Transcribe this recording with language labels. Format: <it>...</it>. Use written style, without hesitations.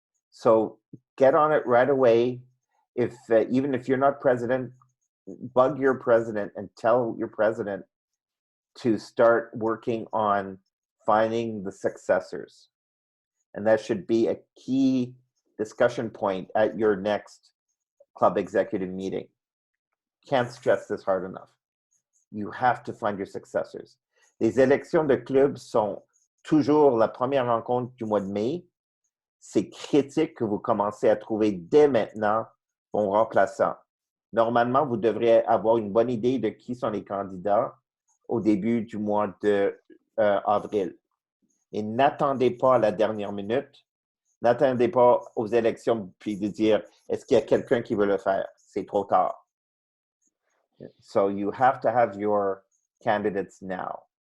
<en>So get on it right away. If even if you're not president, bug your president and tell your president to start working on finding the successors. And that should be a key discussion point at your next club executive meeting. Can't stress this hard enough. You have to find your successors.</en> <fr>Les élections de club sont toujours la première rencontre du mois de mai. C'est critique que vous commencez à trouver dès maintenant vos remplaçants. Normalement, vous devriez avoir une bonne idée de qui sont les candidats au début du mois de avril. Et n'attendez pas à la dernière minute. N'attendez pas aux élections puis de dire est-ce qu'il y a quelqu'un qui veut le faire? C'est trop tard.</fr> <en>So you have to have your candidates now.</en>